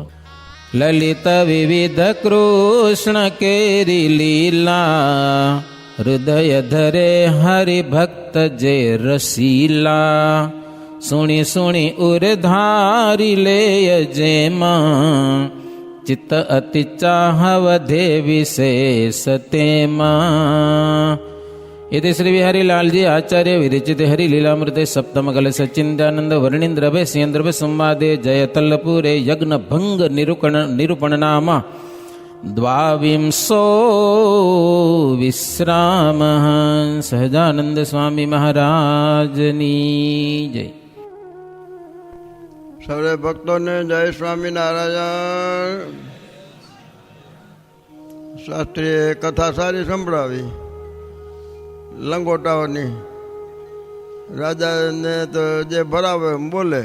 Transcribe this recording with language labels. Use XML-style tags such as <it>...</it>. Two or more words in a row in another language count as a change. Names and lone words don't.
<gu>લલિત વિવિધ કૃષ્ણ કેરી લીલા હૃદય ધરે હરિભક્ત જે રસીલા. સુણી સુણી ઉરધારી લેય જેમાં ચિત્ત અતિ ચાહવધે વિશેષ તેમાં.</gu> <sa>इति श्री बिहारी लाल जी आचार्य विरचित हरि लीलामृते सप्तम कल सचिंदानंद वर्णिंद्र भे सिंद्र भे संवादे जयतल्लपुरे यज्ञ भंग निरूपण नाम द्वाविंशो विश्राम.</sa> <gu>સહજાનંદ સ્વામી મહારાજની જય. સર્વે ભક્તોને જય સ્વામિનારાયણ. શાસ્ત્રીએ કથા સારી સંભળાવી લંગોટાઓની. રાજાને તો જે ભરાવે એમ બોલે.</gu>